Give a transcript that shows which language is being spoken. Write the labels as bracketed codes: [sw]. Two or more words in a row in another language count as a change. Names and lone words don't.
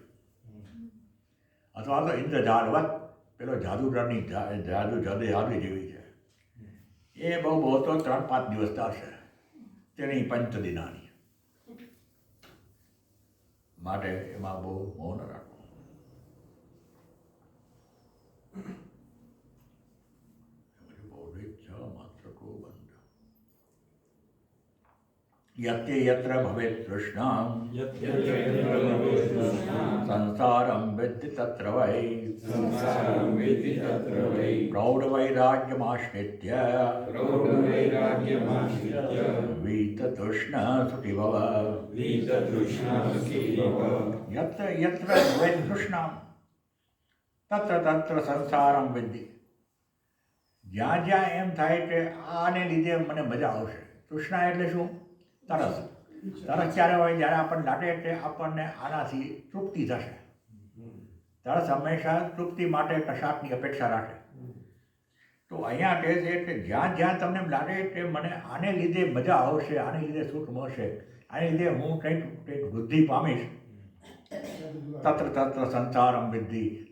[gu] અથવા તો ઇન્દ્રજાલવત પેલો જાદુગરની જાદુ જેવી છે. એ બહુ તો 3-5 દિવસ ચાલશે, તેની 5 દિનાની. માટે એમાં બહુ મૌન રાખવું. [sa] यत्य यत्र भवेत् तृष्णां संसारं विद्धि तत्र वै प्रौढवैराग्यमाश्रित्य वीततृष्णसुखिभव. यत्र यत्र भवेत् तृष्णां तत्र तत्र संसारं विद्धि. [gu] જ્યાં જ્યાં એમ થાય કે આને લીધે મને મજા આવશે. તૃષ્ણા એટલે શું? તરસ. તરસ ક્યારે હોય? જ્યારે આપણને લાગે કે આપણને આનાથી તૃપ્તિ થશે. તરસ હંમેશા તૃપ્તિ માટે કશાકની અપેક્ષા રાખે. તો અહીંયા કહે છે કે જ્યાં જ્યાં તમને એમ લાગે કે મને આને લીધે મજા આવશે, આને લીધે સુખ મળશે, આને લીધે હું કંઈક વૃદ્ધિ પામીશ, [sa] તત્ર તત્ર સંસારમ વિદ્ધિ.